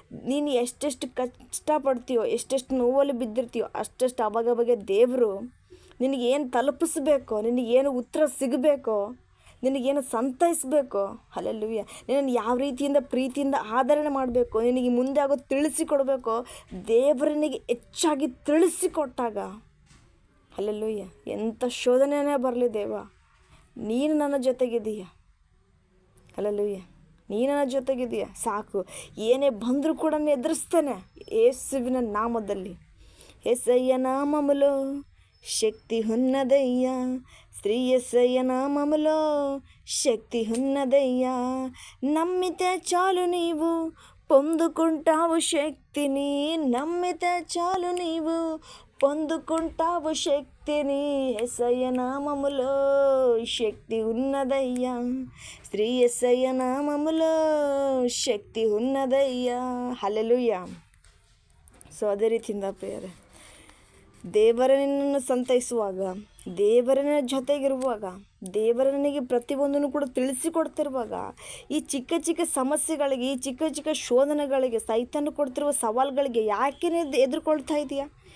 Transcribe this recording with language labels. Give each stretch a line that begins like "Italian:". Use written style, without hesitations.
Kannada: ನೀನು ಎಷ್ಟೆಷ್ಟು ಕಷ್ಟಪಡ್ತೀಯೋ, ಎಷ್ಟೆಷ್ಟು ನೋವಲ್ಲಿ ಬಿದ್ದಿರ್ತೀಯೋ ಅಷ್ಟೆಷ್ಟು ಅವಾಗ ದೇವರು ನಿನಗೇನು ತಲುಪಿಸ್ಬೇಕೋ, ನಿನಗೇನು ಉತ್ತರ ಸಿಗಬೇಕೋ, ನಿನಗೇನು ಸಂತೈಸಬೇಕು, ಹಲ್ಲೆಲೂಯಾ ನಿನ್ನನ್ನು ಯಾವ ರೀತಿಯಿಂದ ಪ್ರೀತಿಯಿಂದ ಆಧರಣೆ ಮಾಡಬೇಕು, ನಿನಗೆ ಮುಂದೆ ಆಗೋ ತಿಳಿಸಿಕೊಡಬೇಕು, ದೇವರನಿಗೆ ಹೆಚ್ಚಾಗಿ ತಿಳಿಸಿಕೊಟ್ಟಾಗ ಹಲ್ಲೆಲೂಯಾ ಎಂಥ ಶೋಧನೆಯೇ ಬರಲಿ ದೇವ, ನೀನು ನನ್ನ ಜೊತೆಗಿದೀಯ. ಹಲ್ಲೆಲೂಯಾ ನೀನು ನನ್ನ ಜೊತೆಗಿದೀಯ ಸಾಕು. ಏನೇ ಬಂದರೂ ಕೂಡ ನಾನು ಎದುರಿಸ್ತೇನೆ ಯೇಸುವಿನ నామದಲ್ಲಿ.
Telugu: యేసయ్య నామములో శక్తి ఉన్నదయ్యా, శ్రీ యేసయ్య నామములో శక్తి ఉన్నదయ్యా. నమ్మితే చాలు నీవు పొందుకుంటావు శక్తిని, నమ్మితే చాలు నీవు పొందుకుంటావు శక్తిని. యేసయ్య నామములో శక్తి ఉన్నదయ్యా, శ్రీ యేసయ్య నామములో శక్తి ఉన్నదయ్యా.
Kannada: ಹಲ್ಲೆಲೂಯಾ. ಸೊ ಅದೇ ರೀತಿಯಿಂದ ಪ್ರಿಯರೇ, ದೇವರ ನಿನ್ನನ್ನು ಸಂತೈಸುವಾಗ, ದೇವರನ್ನ ಜೊತೆಗಿರುವಾಗ, ದೇವರ ನನಗೆ ಪ್ರತಿಯೊಂದನ್ನು ಕೂಡ ತಿಳಿಸಿಕೊಡ್ತಿರುವಾಗ ಈ ಚಿಕ್ಕ ಚಿಕ್ಕ ಸಮಸ್ಯೆಗಳಿಗೆ, ಈ ಚಿಕ್ಕ ಚಿಕ್ಕ ಶೋಧನೆಗಳಿಗೆ, ಸೈತಾನ ಕೊಡ್ತಿರುವ ಸವಾಲುಗಳಿಗೆ ಯಾಕೆ ಎದುರ್ಕೊಳ್ತಾ ಇದೆಯಾ?